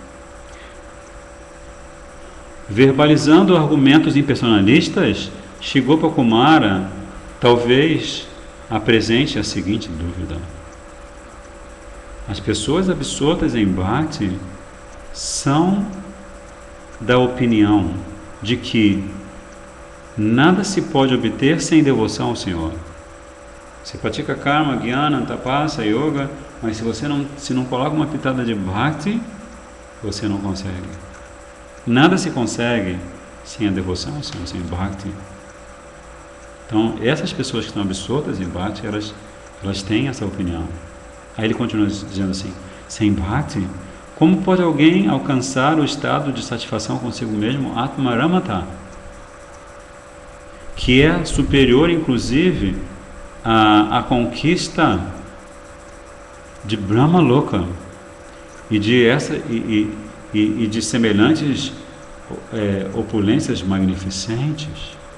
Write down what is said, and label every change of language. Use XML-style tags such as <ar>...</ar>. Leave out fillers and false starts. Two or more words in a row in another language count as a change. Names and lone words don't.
<pt>Verbalizando argumentos impersonalistas, Shigopa Kumara talvez apresente a seguinte dúvida: as pessoas absortas em Bhakti são da opinião de que nada se pode obter sem devoção ao Senhor. Você pratica karma, jnana, tapasa, yoga, mas se você não coloca uma pitada de bhakti, você não consegue. Nada se consegue sem a devoção ao Senhor, sem bhakti. Então, essas pessoas que estão absortas em bhakti, elas têm essa opinião. Aí ele continua dizendo assim, sem bhakti, como pode alguém alcançar o estado de satisfação consigo mesmo, Atmaramata, que é superior, inclusive, à conquista de Brahma Loka e de semelhantes opulências magnificentes?</pt>